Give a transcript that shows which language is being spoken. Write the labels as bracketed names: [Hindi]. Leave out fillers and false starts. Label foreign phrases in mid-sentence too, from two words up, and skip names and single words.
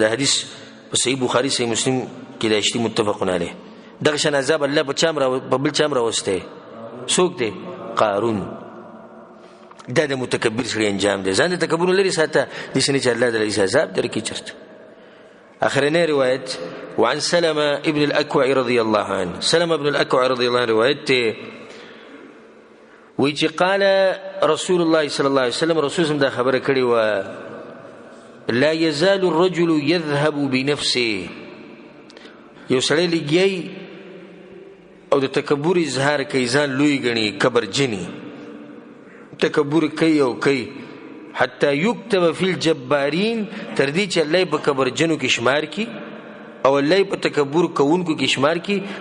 [Pashto] دا حدیث په صحیح بخاري صحیح مسلم کې راشي، [Arabic] متفق علیه. [Pashto] دغه شان عذاب الله په بل چا هم راوستی. څوک دی؟ قارون. دا د متکبر سړي انجام دی. ځان د تکبر لرې ساته، داسې نه چې الله دله عذاب درکړي چېرته. آخرنی روایت [Arabic] وعن سلمة ابن الأكوع رضي الله عنه. [Pashto] سلمة ابن الأكوع [Arabic] رضي الله عنه [Pashto] روایت وی چې [Arabic] قال رسول الله صلی الله علیه وسلم، [Pashto] رسول الله دا خبره کړې وه، [Arabic] لا يزال الرجل يذهب بنفسه. [Pashto] یو سړی لګیای او د تکبر اظهار کوي، ځان لوی ګڼي، کبر جني، تکبر کوي او کوي، [Arabic] حتی یکتب فی الجبارین، [Pashto] تر دې چې الله په کبر جنو کې شمار کی او الله په تکبر کوونکو کې شمار کی.